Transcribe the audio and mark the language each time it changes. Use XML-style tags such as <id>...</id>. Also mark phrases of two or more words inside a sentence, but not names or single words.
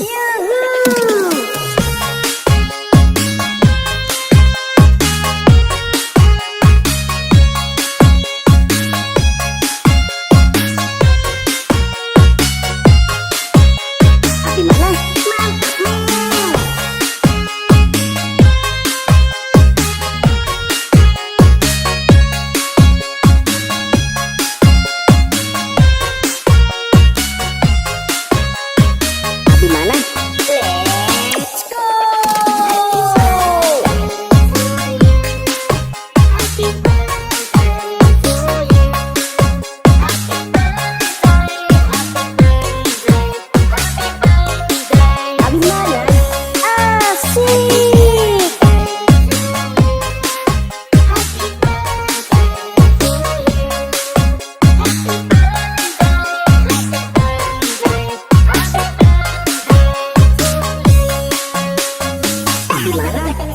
<id>Abi mana? Abi mana?</id> <en>Let's go.</en> <id>Abi mana? Asik. Abi mana?</id>